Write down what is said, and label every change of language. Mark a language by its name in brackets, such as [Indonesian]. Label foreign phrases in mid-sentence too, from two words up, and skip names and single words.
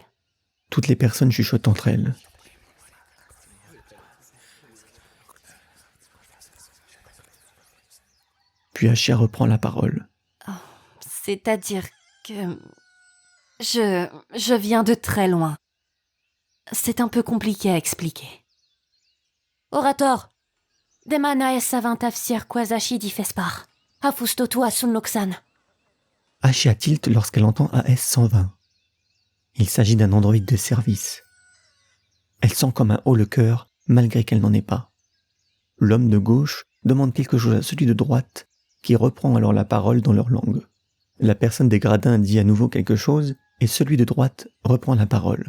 [French] Toutes les personnes chuchotent entre elles. Puis Asha reprend la parole. Oh, c'est-à-dire que... Je viens de très loin. C'est un peu compliqué à expliquer. Orator, Demana S20 tafsir Kwazashi di Fespar. Afustotu asun loksan. Ashia tilt lorsqu'elle entend AS-120. Il s'agit d'un androïde de service. Elle sent comme un haut le cœur, malgré qu'elle n'en ait pas. L'homme de gauche demande quelque chose à celui de droite, qui reprend alors la parole dans leur langue. La personne des gradins dit à nouveau quelque chose, et celui de droite reprend la parole.